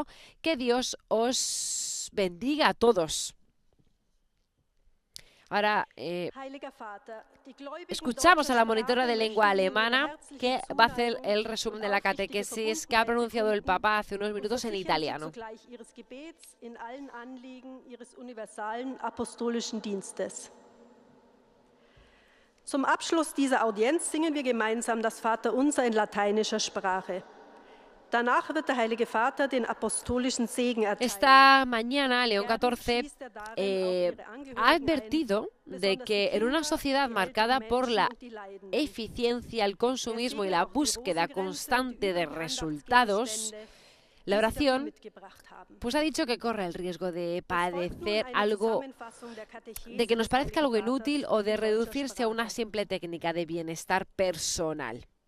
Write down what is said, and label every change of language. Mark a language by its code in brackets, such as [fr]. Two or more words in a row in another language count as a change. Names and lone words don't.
[es] Que Dios os bendiga a todos. Ahora escuchamos a la monitora de lengua alemana que va a hacer el resumen de la catequesis que ha pronunciado el Papa hace unos minutos en italiano. [de] Zum Abschluss dieser Audienz singen wir gemeinsam das Vaterunser in lateinischer Sprache. Danach wird der Heilige Vater den apostolischen Segen erteilen. [es] Esta mañana, León XIV ha advertido de que en una sociedad marcada por la eficiencia, el consumismo y la búsqueda constante de resultados, la oración, pues ha dicho que corre el riesgo de padecer algo, de que nos parezca algo inútil o de reducirse a una simple técnica de bienestar personal.